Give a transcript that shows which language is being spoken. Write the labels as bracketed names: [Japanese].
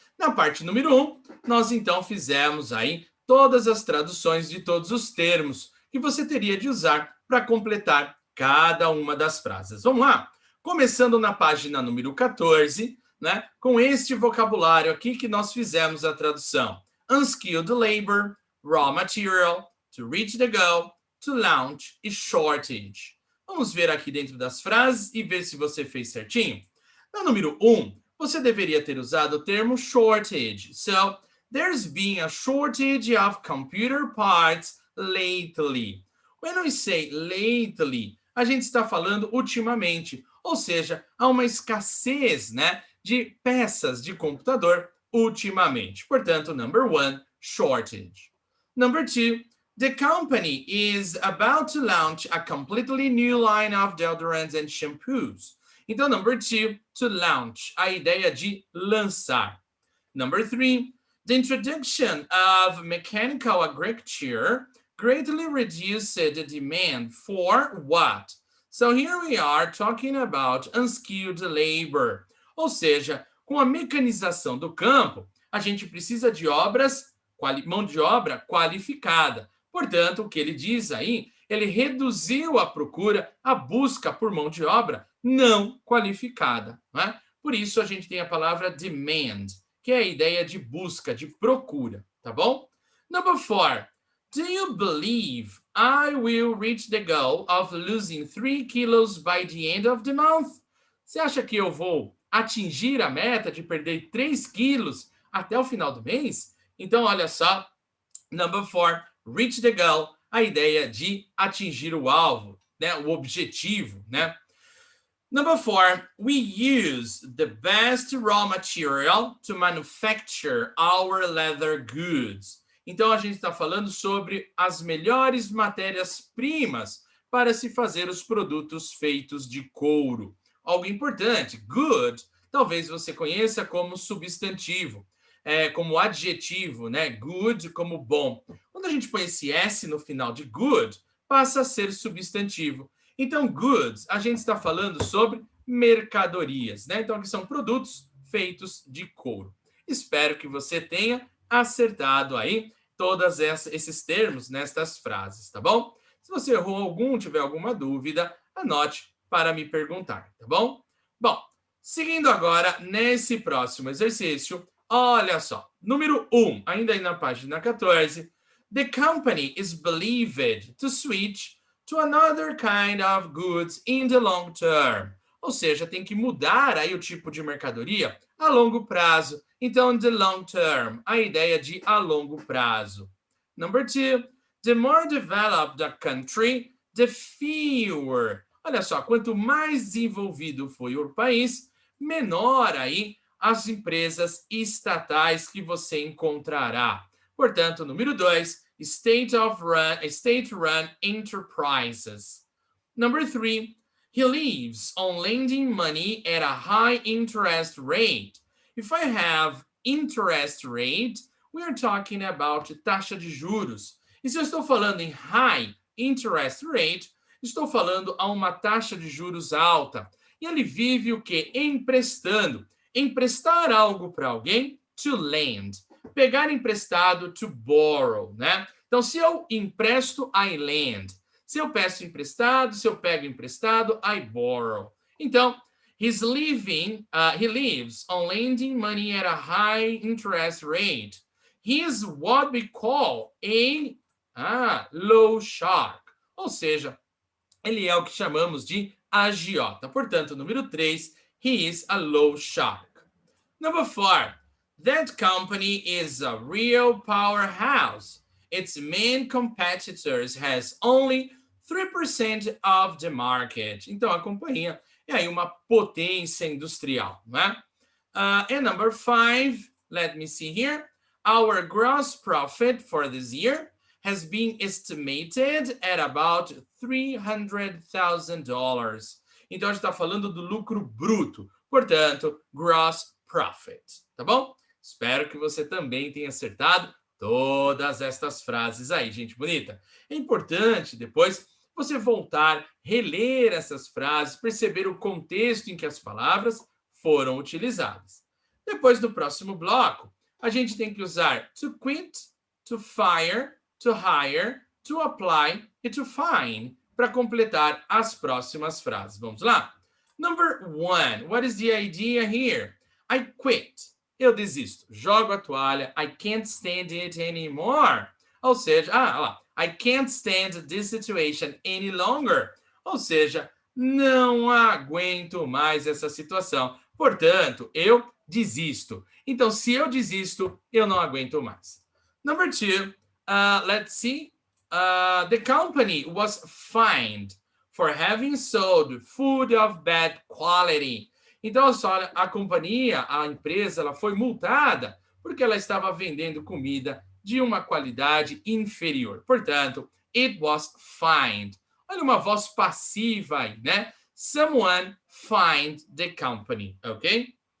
[Portuguese] Na parte número 1, nós então fizemos aí todas as traduções de todos os termos que você teria de usar para completar cada uma das frases. Vamos lá? Começando na página número 14, né, com este vocabulário aqui que nós fizemos a tradução. [English] Unskilled labor, raw material, to reach the goal, to launch e shortage. [Portuguese] Vamos ver aqui dentro das frases e ver se você fez certinho. No número 1, você deveria ter usado o termo shortage. [English] So, there's been a shortage of computer parts lately. When we say lately, [Portuguese] a gente está falando ultimamente, ou seja, há uma escassez, né, de peças de computador ultimamente. [English] Portanto, number 1, shortage. Number 2, the company is about to launch a completely new line of deodorants and shampoos. [Portuguese] Então, [English] number 2, to launch, [Portuguese] a ideia de lançar. [English] Number 3, the introduction of mechanical agriculture greatly reduced the demand for what? So here we are talking about unskilled labor. [Portuguese] Ou seja, com a mecanização do campo, a gente precisa de mão de obra qualificada. Portanto, o que ele diz aí, ele reduziu a procura, a busca por mão de obra não qualificada. Né? Por isso, a gente tem a palavra demand, que é a ideia de busca, de procura, tá bom? [English] Number 4. Do you believe I will reach the goal of losing 3 kilos by the end of the month? [Portuguese] Você acha que eu vou atingir a meta de perder 3 quilos até o final do mês? Então, olha só. [English] Number 4, reach the goal, [Portuguese] a ideia de atingir o alvo, né? O objetivo, né? [English] Number 4, we use the best raw material to manufacture our leather goods. [Portuguese] Então, a gente está falando sobre as melhores matérias-primas para se fazer os produtos feitos de couro. Algo importante, good, talvez você conheça como substantivo, como adjetivo, né? Good como bom. Quando a gente põe esse S no final de good, passa a ser substantivo. Então, goods, a gente está falando sobre mercadorias, né? Então, aqui são produtos feitos de couro. Espero que você tenha acertado aí todos esses termos nestas frases, tá bom? Se você errou algum, tiver alguma dúvida, anote para me perguntar, tá bom? Bom, seguindo agora nesse próximo exercício, olha só. Número 1, ainda aí na página 14. [English] The company is believed to switch to another kind of goods in the long term. [Portuguese] Ou seja, tem que mudar aí o tipo de mercadoria a longo prazo. Então, [English] the long term, [Portuguese] a ideia de a longo prazo. [English] Number 2, the more developed the country, the fewer. [Portuguese] Olha só, quanto mais desenvolvido foi o país, menor aí as empresas estatais que você encontrará. Portanto, número 2, [English] state-run enterprises. Number 3, he lives on lending money at a high interest rate. If I have interest rate, we are talking about [Portuguese] taxa de juros. E se eu estou falando em [English] high interest rate, [Portuguese] estou falando a uma taxa de juros alta. E ele vive o quê? Emprestando. Emprestar algo para alguém, [English] to lend. [Portuguese] Pegar emprestado, [English] to borrow, [Portuguese] né? Então, se eu empresto, [English] I lend. [Portuguese] Se eu peço emprestado, se eu pego emprestado, [English] I borrow. Então, he lives on lending money at a high interest rate. He is what we call a low shark. [Portuguese] Ou seja, ele é o que chamamos de agiota. Portanto, número 3, [English] he is a low shark. Number 4, that company is a real powerhouse. Its main competitors has only 3% of the market. [Portuguese] Então, a companhia é aí uma potência industrial, né? [English] And number 5, let me see here. Our gross profit for this year has been estimated at about $300,000. [Portuguese] Então, a gente está falando do lucro bruto. Portanto, [English] gross profit, [Portuguese] tá bom? Espero que você também tenha acertado todas estas frases aí, gente bonita. É importante depois você voltar, reler essas frases, perceber o contexto em que as palavras foram utilizadas. Depois, no próximo bloco, a gente tem que usar [English] to quit, to fire, to hire, to apply e to find [Portuguese] para completar as próximas frases. Vamos lá? [English] Number 1, what is the idea here? I quit. [Portuguese] Eu desisto. Jogo a toalha. [English] I can't stand it anymore. [Portuguese] Ou seja, lá. [English] I can't stand this situation any longer. [Portuguese] Ou seja, não aguento mais essa situação. Portanto, eu desisto. Então, se eu desisto, eu não aguento mais. [English] Number 2, let's see. The company was fined for having sold food of bad quality. [Portuguese] Então, olha, a companhia, a empresa, ela foi multada porque ela estava vendendo comida de uma qualidade inferior. Portanto, [English] it was fined. [Portuguese] Olha uma voz passiva aí, né? [English] Someone fined the company, ok?